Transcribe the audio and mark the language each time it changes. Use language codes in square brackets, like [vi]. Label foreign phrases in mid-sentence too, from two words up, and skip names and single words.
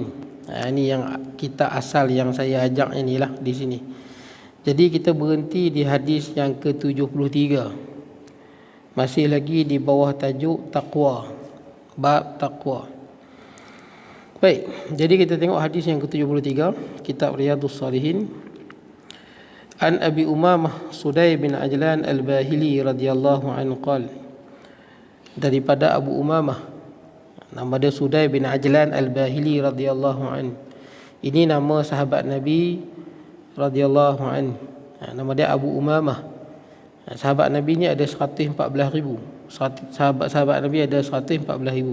[ms] Ini yang kitab asal yang saya ajak inilah di sini. Jadi kita berhenti di hadis yang ke-73. Masih lagi di bawah tajuk taqwa. Bab taqwa. Baik, jadi kita tengok hadis yang ke-73, kitab Riyadhus Salihin. [ar] عن أبي أمامة صدي بن عجلان الباهلي رضي الله عنه قال. [ms] Daripada Abu Umamah, nama dia Sudai bin Ajlan Al-Bahili [ar] رضي الله عنه. [ms] Ini nama sahabat Nabi [ar] رضي الله عنه. [ms] Nama dia Abu Umamah. Sahabat Nabi ni ada 114,000. Sahabat Nabi ada 114,000.